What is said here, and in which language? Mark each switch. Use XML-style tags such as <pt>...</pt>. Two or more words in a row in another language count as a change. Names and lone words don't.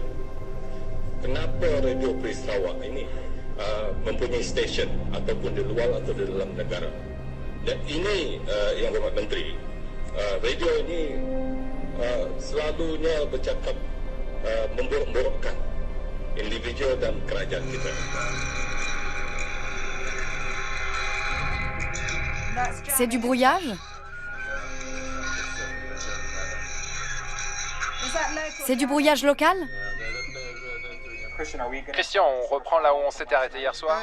<ms>Kenapa Radio Free Sarawak ini mempunyai stesen ataupun di luar atau di dalam negara? Dan ini yang Berhormat Menteri, radio ini selalunya bercakap memburuk-burukkan individu dan kerajaan kita.</ms> <fr>C'est du brouillage? C'est du brouillage local? Christian, on reprend là où on s'était arrêté hier soir?</fr>